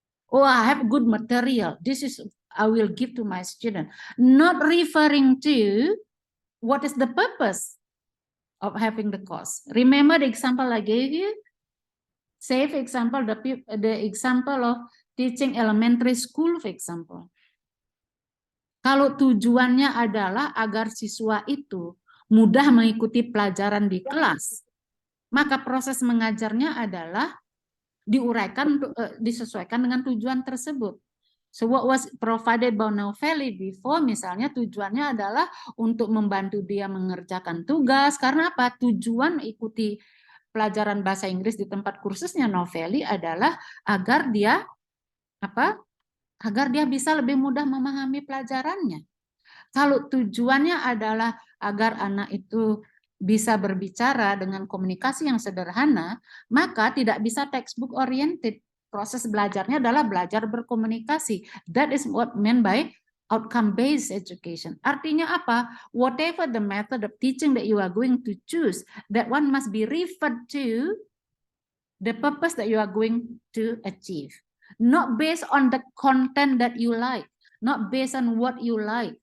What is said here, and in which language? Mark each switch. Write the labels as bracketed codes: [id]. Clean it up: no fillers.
[en] Oh, I have good material. This is, I will give to my student. Not referring to what is the purpose of having the course. Remember the example I gave you? Say, for example, the example of teaching elementary school, for example. [id] Kalau tujuannya adalah agar siswa itu mudah mengikuti pelajaran di kelas, maka proses mengajarnya adalah diuraikan, disesuaikan dengan tujuan tersebut. [en] So what was provided by Novelli before, [id] misalnya tujuannya adalah untuk membantu dia mengerjakan tugas. Karena apa? Tujuan ikuti pelajaran bahasa Inggris di tempat kursusnya Novelli adalah agar dia apa? Agar dia bisa lebih mudah memahami pelajarannya. Kalau tujuannya adalah agar anak itu bisa berbicara dengan komunikasi yang sederhana, maka tidak bisa textbook oriented. Proses belajarnya adalah belajar berkomunikasi. [en] That is what meant by outcome-based education. [id] Artinya apa? [en] Whatever the method of teaching that you are going to choose, that one must be referred to the purpose that you are going to achieve. Not based on the content that you like, not based on what you like.